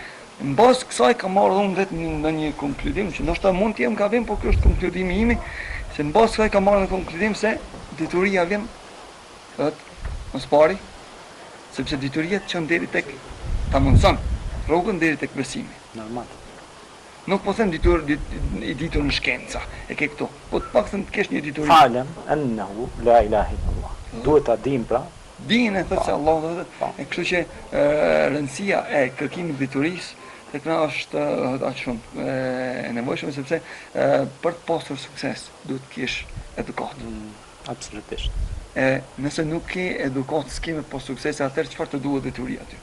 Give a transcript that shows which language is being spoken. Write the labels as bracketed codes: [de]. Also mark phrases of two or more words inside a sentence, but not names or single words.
[sq] Në bazë kësaj kam marrë unë vetë në një konkludim që ndoshta mund të jem gabim, por ky është konkludimi im, se në bazë kësaj kam marrë në konkludim se dituria vjen më pari, sepse dituria çon deri tek ta mundson rrugën deri tek besimi. Normal. Nuk po them ditur në shkenca, e ke këtu. Po të paktën të kesh një dituri. [ar] فاعلم أنه لا إله إلا الله. [sq] Duhet ta dim pra. Dinë thotë se Allahu do të. E kështu që rëndësia e kërkimit diturisë tek na është aq shumë e nevojshme sepse për të pasur sukses duhet të kesh edukat. Absolutisht. Nëse nuk ke edukat, s'ke me pas sukses, atëherë çfarë të duhet dituria aty?